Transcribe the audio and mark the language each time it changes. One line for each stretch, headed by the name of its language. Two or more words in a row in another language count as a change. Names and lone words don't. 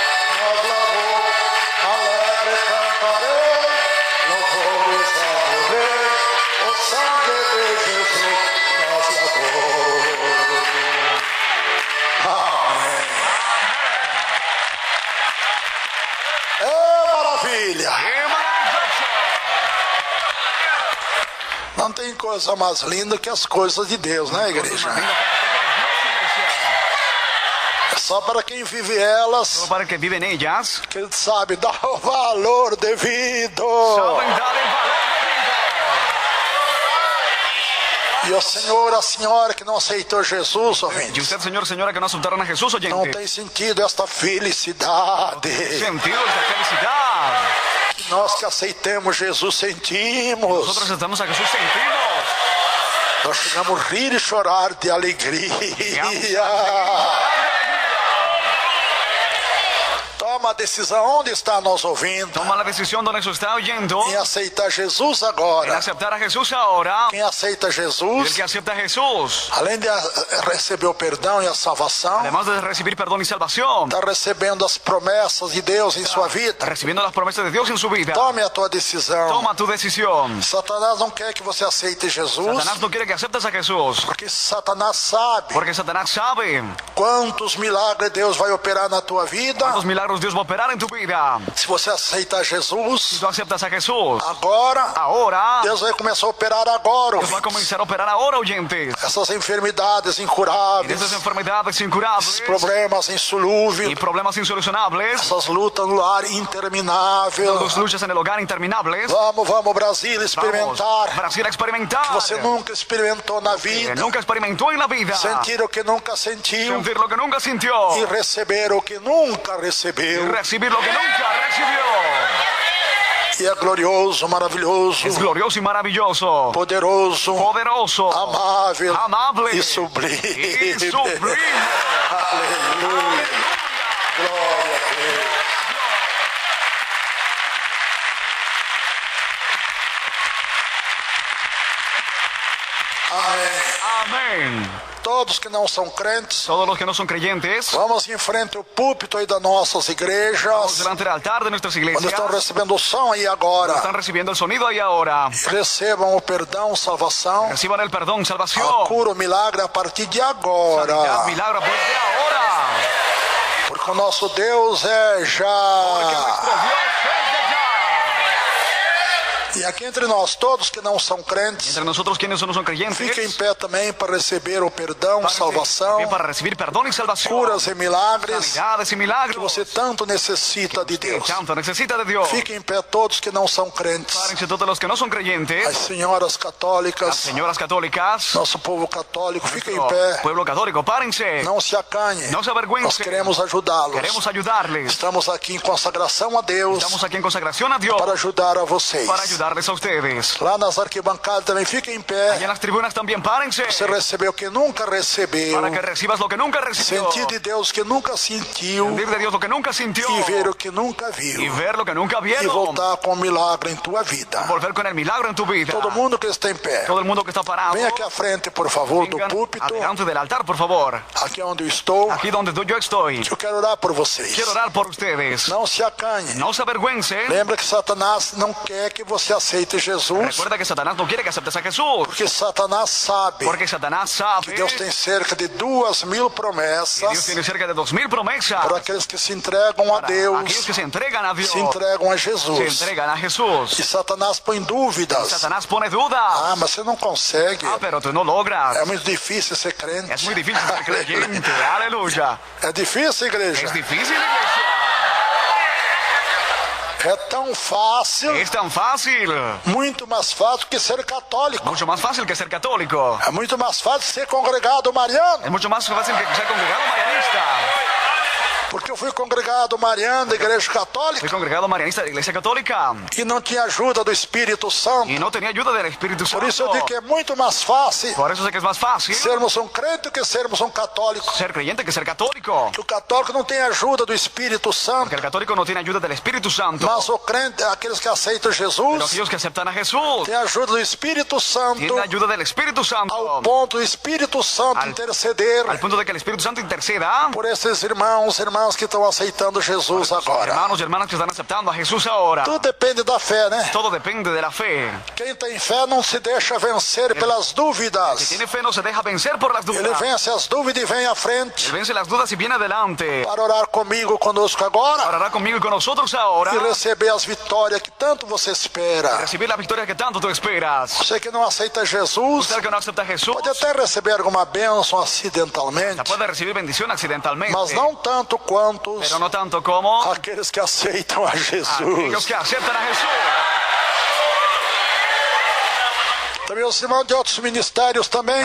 Portuguese: Alegre cantarei, louvores ao Rei. O sangue de Jesus nos lavou. Amém. É maravilha.
Spanish: ¡Qué maravilloso!
Portuguese: Não tem coisa mais linda que as coisas de Deus, né, igreja? É só para quem vive elas
Spanish: Solo para el que viven ellas
Portuguese: que ele sabe dar o valor devido.
Spanish: saben dar el valor
Portuguese: E o senhor, a senhora que não aceitou Jesus,
Spanish: debido. Y
Portuguese: ouvinte,
Spanish: usted, señor, señora, que no aceptaron a Jesús,
Portuguese: não
Spanish: oyente,
Portuguese: tem sentido esta felicidade
Spanish: sentidos de felicidad.
Portuguese: que nós que aceitemos Jesus sentimos.
Spanish: Nosotros aceptamos a Jesús, sentimos.
Portuguese: Nós chegamos a rir e chorar de alegria. Toma a decisão, onde está nos ouvindo,
Spanish: Toma la decisión donde eso está oyendo
Portuguese: em aceitar Jesus
Spanish: en
Portuguese: agora.
Spanish: aceptar a Jesús ahora.
Portuguese: Quem aceita
Spanish: El
Portuguese: Jesus,
Spanish: que acepta a Jesús,
Portuguese: além de receber o perdão e a salvação,
Spanish: además de recibir perdón y salvación,
Portuguese: está recebendo as promessas de Deus em sua vida.
Spanish: recibiendo las promesas de Dios en su vida.
Portuguese: Tome a tua decisão.
Spanish: Toma tu decisión.
Portuguese: Satanás não quer que você aceite Jesus,
Spanish: Satanás no quiere que aceptes a Jesús,
Portuguese: porque Satanás sabe
Spanish: porque Satanás sabe
Portuguese: quantos milagres Deus vai operar na tua vida.
Spanish: cuántos milagros Dios va a operar en tu vida.
Portuguese: Se você aceitar
Spanish: Si
Portuguese: Jesus
Spanish: tú aceptas a Jesús
Portuguese: agora,
Spanish: ahora,
Portuguese: Deus vai começar a operar agora.
Spanish: Dios va a comenzar a operar ahora, oyentes.
Portuguese: Essas enfermidades
Spanish: En
Portuguese: incuráveis,
Spanish: estas enfermedades
Portuguese: esses
Spanish: incurables
Portuguese: problemas
Spanish: y
Portuguese: insolúveis,
Spanish: problemas insolucionables,
Portuguese: essas lutas no lar intermináveis.
Spanish: las luchas en el hogar interminables.
Portuguese: Vamos, Brasil,
Spanish: Vamos,
Portuguese: experimentar.
Spanish: Brasil, a experimentar.
Portuguese: Você nunca experimentou na
Spanish: Que
Portuguese: vida.
Spanish: nunca experimentó en la vida.
Portuguese: Sentir o que nunca sentiu
Spanish: Sentir lo que nunca sintió.
Portuguese: e receber o que nunca
Spanish: Y
Portuguese: recebeu.
Spanish: recibir lo que nunca recibió.
Portuguese: E é glorioso, maravilhoso,
Spanish: Es glorioso y maravilloso.
Portuguese: poderoso,
Spanish: Poderoso.
Portuguese: amável
Spanish: Amable.
Portuguese: e sublime.
Spanish: Y sublime.
Portuguese: Aleluia. Glória a Deus. Amém.
Spanish: Amén.
Portuguese: Todos que não são crentes,
Spanish: Todos los que no son creyentes,
Portuguese: vamos em frente ao púlpito aí das nossas
Spanish: vamos
Portuguese: igrejas,
Spanish: delante del altar de nuestras
Portuguese: onde
Spanish: iglesias.
Portuguese: estão recebendo o som aí agora.
Spanish: Están recibiendo el sonido ahí ahora.
Portuguese: Recebam o perdão, salvação,
Spanish: Reciban el perdón,
Portuguese: a
Spanish: salvación.
Portuguese: cura, o milagre a partir de
Spanish: Sanidad,
Portuguese: agora.
Spanish: milagro, pues de ahora.
Portuguese: Porque o nosso Deus é
Spanish: Porque
Portuguese: já.
Spanish: nuestro Dios es de ya.
Portuguese: E aqui entre nós, todos que não são crentes,
Spanish: Entre nosotros quienes no son creyentes,
Portuguese: fiquem em pé também para receber o perdão,
Spanish: para
Portuguese: salvação,
Spanish: también para recibir perdón y salvación.
Portuguese: curas e milagres
Spanish: Sanidades y
Portuguese: que
Spanish: milagros
Portuguese: você tanto necessita de
Spanish: que
Portuguese: Deus.
Spanish: tanto necesita de Dios.
Portuguese: Fiquem em pé todos que não são crentes.
Spanish: Párense todos los que no son
Portuguese: As
Spanish: creyentes,
Portuguese: senhoras
Spanish: las
Portuguese: católicas,
Spanish: señoras católicas,
Portuguese: nosso povo católico, fiquem em
Spanish: nuestro
Portuguese: pé.
Spanish: pueblo católico, párense.
Portuguese: Não se acanhe.
Spanish: No se
Portuguese: Nós
Spanish: avergüencen.
Portuguese: queremos ajudá-los.
Spanish: Queremos ayudarles.
Portuguese: Estamos aqui em consagração a Deus
Spanish: Estamos aquí en consagración a Dios
Portuguese: para ajudar a vocês.
Spanish: para ayudarles a ustedes.
Portuguese: Lá nas arquibancadas também fiquem em
Spanish: Y
Portuguese: pé.
Spanish: en las tribunas también párense
Portuguese: Você recebeu o que nunca recebeu.
Spanish: para que recibas lo que nunca recibió.
Portuguese: Sentir de Deus que nunca sentiu.
Spanish: Sentir de Dios lo que nunca sintió.
Portuguese: E ver o que nunca
Spanish: Y
Portuguese: viu.
Spanish: ver lo que nunca
Portuguese: E
Spanish: vieron.
Portuguese: voltar com o milagre em tua vida.
Spanish: Volver con el milagro en tu vida.
Portuguese: Todo mundo que está em pé.
Spanish: Todo el mundo que está parado,
Portuguese: Vem aqui à frente, por favor, do
Spanish: vengan
Portuguese: púlpito.
Spanish: adelante del altar, por favor.
Portuguese: Aqui onde eu estou.
Spanish: Aquí donde yo estoy.
Portuguese: Eu quero orar por vocês.
Spanish: Quiero orar por ustedes.
Portuguese: Não se acanhe.
Spanish: No se avergüencen.
Portuguese: Lembra que Satanás não quer que você aceite Jesus,
Spanish: Recuerda que Satanás no quiere que aceptes a Jesús.
Portuguese: porque Satanás sabe
Spanish: Porque Satanás sabe
Portuguese: que Deus tem cerca de 2.000
Spanish: que Dios
Portuguese: promessas
Spanish: tiene cerca de 2000 promesas
Portuguese: para aqueles que se entregam a
Spanish: para aquellos
Portuguese: Deus,
Spanish: que se entregan a Dios,
Portuguese: se entregam a
Spanish: se
Portuguese: Jesus.
Spanish: entregan a Jesús.
Portuguese: E Satanás põe dúvidas.
Spanish: Satanás pone dudas.
Portuguese: Ah, mas você não consegue.
Spanish: Pero tú no logras.
Portuguese: É muito difícil ser crente.
Spanish: Es muy difícil ser creyente. Aleluya.
Portuguese: É difícil, igreja.
Spanish: Es difícil, iglesia.
Portuguese: É tão fácil,
Spanish: Es tan fácil.
Portuguese: muito mais fácil que ser católico.
Spanish: Mucho más fácil que ser católico.
Portuguese: É muito mais fácil ser congregado mariano.
Spanish: Es mucho más fácil que ser congregado marianista.
Portuguese: Porque eu fui congregado mariano da igreja católica
Spanish: Fui congregado marianista de la iglesia católica
Portuguese: e não tinha ajuda do Espírito Santo.
Spanish: y no tenía ayuda del Espíritu
Portuguese: Por isso eu
Spanish: Santo.
Portuguese: digo que é muito mais fácil
Spanish: Por eso sé que es más fácil
Portuguese: sermos um crente que sermos um católico.
Spanish: ser creyente que ser católico.
Portuguese: Que o católico não tem ajuda do Espírito Santo,
Spanish: Porque el católico no tiene ayuda del Espíritu Santo.
Portuguese: mas o crente, aqueles que aceitam
Spanish: Pero
Portuguese: Jesus,
Spanish: aquellos que aceptan a Jesús
Portuguese: tem ajuda do Espírito Santo,
Spanish: tienen ayuda del Espíritu Santo.
Portuguese: ao ponto do Espírito Santo
Spanish: Al
Portuguese: interceder
Spanish: punto de que el Espíritu Santo interceda
Portuguese: por esses irmãos e irmãs que estão aceitando Jesus agora.
Spanish: hermanos y hermanas que están aceptando a Jesús ahora.
Portuguese: Tudo depende da fé, né?
Spanish: Todo depende de la fe.
Portuguese: Quem tem fé não se deixa vencer pelas
Spanish: Si
Portuguese: dúvidas.
Spanish: tiene fe no se deja vencer por las
Portuguese: Ele
Spanish: dudas.
Portuguese: vence as dúvidas e vem à frente
Spanish: Él vence las dudas y viene adelante.
Portuguese: para orar comigo, conosco agora
Spanish: Orará conmigo y con nosotros ahora.
Portuguese: e receber as vitórias que tanto você espera.
Spanish: Recibir la victoria que tanto tú esperas.
Portuguese: Você que não aceita Jesus,
Spanish: Usted que no acepta a Jesús
Portuguese: pode até receber alguma bênção acidentalmente,
Spanish: puede recibir bendición accidentalmente.
Portuguese: mas não tanto quanto
Spanish: Pero no tanto como
Portuguese: aqueles que aceitam a
Spanish: aquellos
Portuguese: Jesus.
Spanish: que aceptan a Jesús.
Portuguese: Também os irmãos de outros ministérios também,